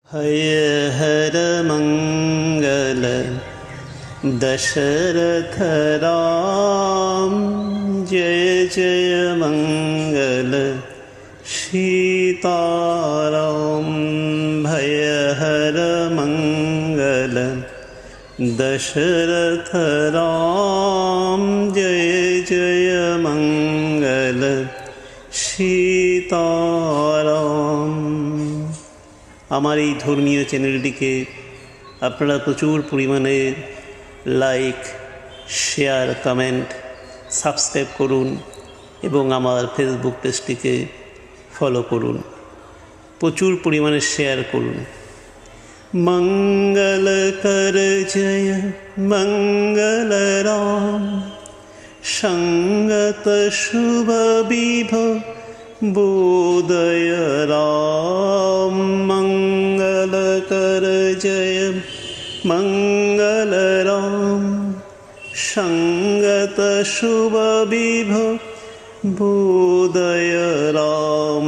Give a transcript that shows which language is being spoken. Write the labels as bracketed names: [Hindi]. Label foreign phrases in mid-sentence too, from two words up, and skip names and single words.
[Hindi] हय हर मंगल दशरथ राम, जय जय मंगल सीताराम। भय हर मंगल दशरथ राम, जय जय मंगल सीताराम। [Bangla] আমার এই ধর্মীয় চ্যানেলটিকে আপনারা প্রচুর পরিমাণে লাইক, শেয়ার, কমেন্ট, সাবস্ক্রাইব করুন এবং আমার ফেসবুক পেজটিকে ফলো করুন। প্রচুর পরিমাণে শেয়ার করুন। [Hindi] मंगल कर जय मंगल राम, संगत शुभ विभो बोधय राम। मंगल कर जय मंगल राम, संगत शुभ विभो बोधय राम।